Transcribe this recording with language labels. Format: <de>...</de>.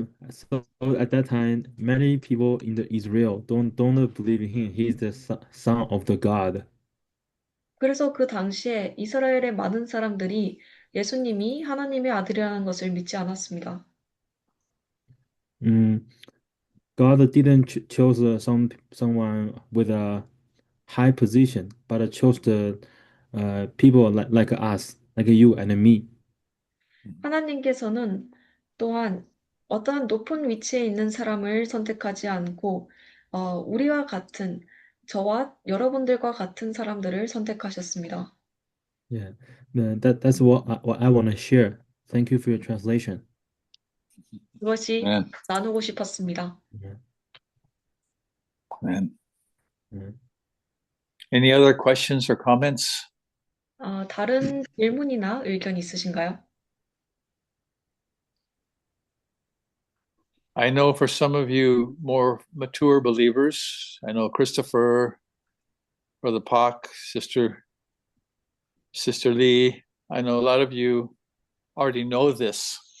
<en>So at that time, many people in the Israel don't believe in him. He's the son of the God.</en> <ko>그래서 그 당시에 이스라엘의 많은 사람들이 예수님이 하나님의 아들이라는 것을 믿지 않았습니다.</ko> <en>God didn't choose someone with a high position, but chose the people like us, like you and me.</en> <ko>하나님께서는 또한 어떠한 높은 위치에 있는 사람을 선택하지 않고 우리와 같은 저와 여러분들과 같은 사람들을 선택하셨습니다.</ko> <en>Yeah, that's what I want to share. Thank you for your translation.</en> <ko>그것이</ko> <en>Amen.</en> <ko>나누고 싶었습니다.</ko> <en>Amen. Yeah. Any other questions or comments?</en> <ko>다른 질문이나 의견 있으신가요?</ko> <en>I know for some of you more mature believers, I know Christopher, Brother Pak, Sister Lee, I know a lot of you already know this.</en>